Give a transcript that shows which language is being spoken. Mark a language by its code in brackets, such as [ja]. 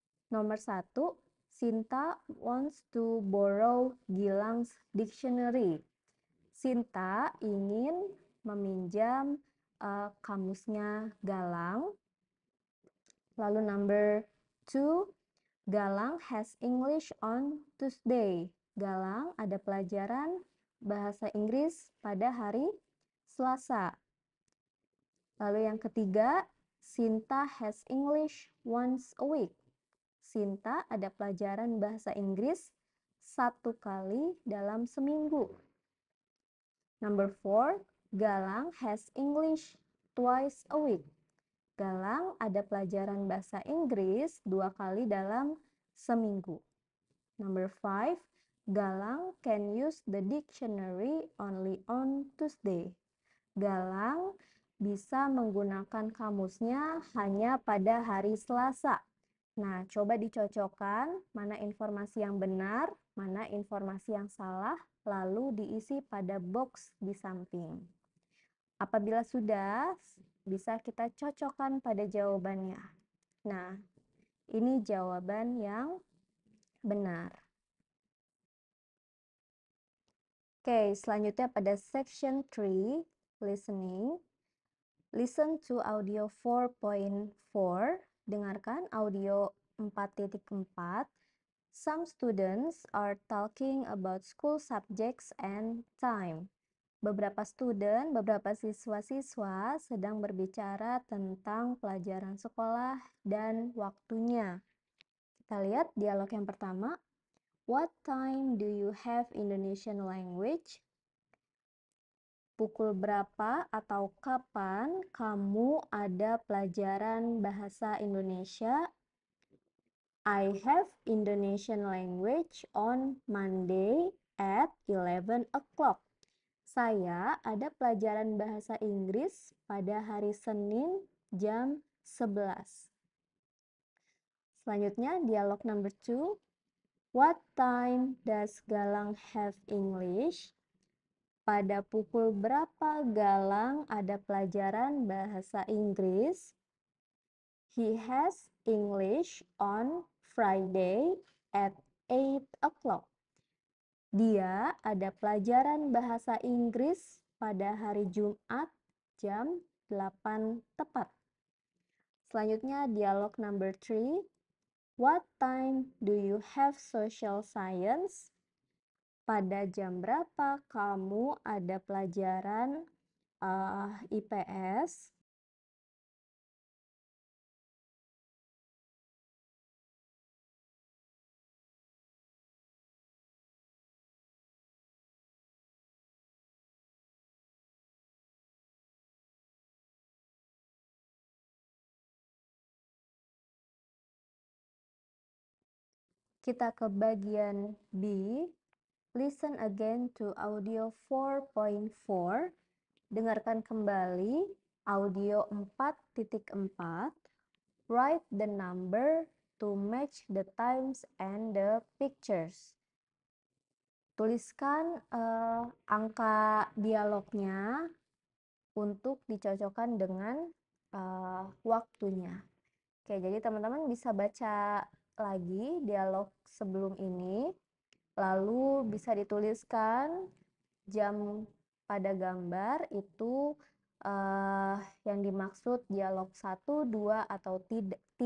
[en] Nomor 1, Sinta wants to borrow Gilang's dictionary. [id] Sinta ingin meminjam kamusnya Galang. [en] Lalu number 2, Galang has English on Tuesday. [id] Galang ada pelajaran bahasa Inggris pada hari Selasa. Lalu yang ketiga, [en] Sinta has English once a week. [id] Sinta ada pelajaran bahasa Inggris 1 kali dalam seminggu. [en] Number 4, Galang has English twice a week. [id] Galang ada pelajaran bahasa Inggris 2 kali dalam seminggu. [en] Number 5, Galang can use the dictionary only on Tuesday. [id] Galang bisa menggunakan kamusnya hanya pada hari Selasa. Nah, coba dicocokkan mana informasi yang benar, mana informasi yang salah, lalu diisi pada box di samping. Apabila sudah, bisa kita cocokkan pada jawabannya. Nah, ini jawaban yang benar. Oke, selanjutnya pada section 3, listening. [en] Listen to audio 4.4. [id] Dengarkan audio 4.4. [en] Some students are talking about school subjects and time. [id] Beberapa siswa-siswa sedang berbicara tentang pelajaran sekolah dan waktunya. Kita lihat dialog yang pertama. [en] What time do you have Indonesian language? [id] Pukul berapa atau kapan kamu ada pelajaran bahasa Indonesia? [en] I have Indonesian language on Monday at 11 o'clock. [id] Saya ada pelajaran bahasa Inggris pada hari Senin jam 11. Selanjutnya dialog number 2. [en] What time does Galang have English? [id] Pada pukul berapa Galang ada pelajaran bahasa Inggris? [en] He has English on Friday at 8 o'clock. [id] Dia ada pelajaran bahasa Inggris pada hari Jumat jam 8 tepat. Selanjutnya dialog number 3. [en] What time do you have social science? [id] Pada jam berapa kamu ada pelajaran IPS? Kita ke bagian B. [en] Listen again to audio 4.4. [id] Dengarkan kembali audio 4.4. [en] Write the number to match the times and the pictures. [id] Tuliskan angka dialognya untuk dicocokkan dengan waktunya. Oke, jadi teman-teman bisa baca lagi dialog sebelum ini, lalu bisa dituliskan jam pada gambar itu yang dimaksud dialog 1, 2, atau 3.